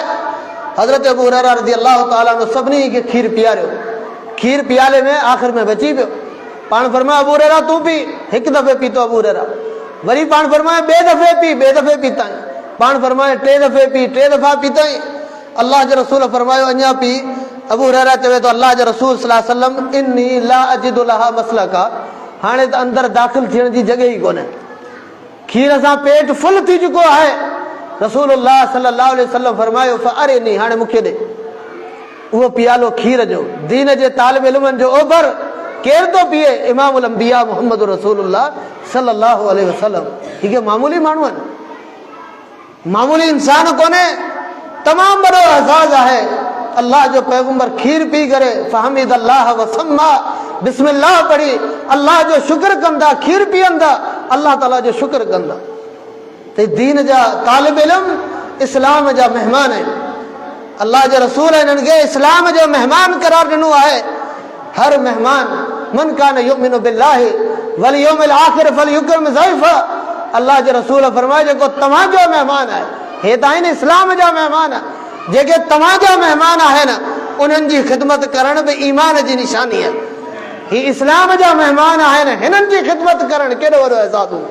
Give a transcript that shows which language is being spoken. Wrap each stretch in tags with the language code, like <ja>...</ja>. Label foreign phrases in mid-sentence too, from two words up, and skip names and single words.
<sd>हज़रत अबू हुरैरा</sd> <ar>رضي الله تعالى عنه</ar> <sd>सभिनी खे खीर पीआरियो, खीर पीआले में आख़िर में बची पियो। पाण फरमाए अबू हुरैरा तूं पी, हिकु दफ़े पीतो अबू हुरैरा, वरी पाण फरमाए ॿिए दफ़े पी, ॿिए दफ़े पीताई, पाण फरमाए टे दफ़े पी, टे दफ़ा पीताई। अल्लाह जे रसूल फरमायो अञा पी। अबू हुरैरा चवे थो अल्लाह जे रसूल</sd> <ar>صلى الله عليه وسلم إني لا أجد لها مسلكا,</ar> <sd>हाणे त अंदरि दाख़िल थियण जी जॻह ई कोन्हे, खीर सां पेट फुल थी चुको आहे। रसूलुल्लाह</sd> <ar>صلى الله عليه وسلم</ar> <sd>फरमायो फअरिनी, हाणे मूंखे ॾे उहो पियालो खीर जो, दीन जे तालिब इल्मनि जो ओभर केरु थो पीए?</sd> <ar>إمام الأنبياء محمد رسول الله صلى الله عليه وسلم.</ar> <sd>हीअ मामूली माण्हू आहिनि, मामूली इंसान कोन्हे, तमामु वॾो एज़ाज़ आहे। अल्लाह जो पैगंबर खीर पी करे फहमीद अल्लाह वसम्मा बिस्मिल्लाह पढ़ी अल्लाह जो शुक्र कंदा, खीर पीअंदा, अल्लाह ताला जो शुक्र कंदा। त दीन जा तालिब इल्म इस्लाम जा महिमान आहिनि। अल्लाह जे रसूल हिननि खे इस्लाम जो महिमान करार ॾिनो आहे। हर महिमान</sd> <ar>من كان يؤمن بالله واليوم الآخر فليكرم ضيفه,</ar> <sd>अल्लाह जे रसूल फरमाए जेको तव्हांजो महिमान आहे, हे त आहिनि इस्लाम जा महिमान, जेके तव्हांजा महिमान आहिनि उन्हनि जी ख़िदमत करण बि ईमान जी निशानी आहे। ही इस्लाम जा महिमान आहिनि, हिननि जी ख़िदमत करणु केॾो वॾो एज़ाज़ हो।</sd>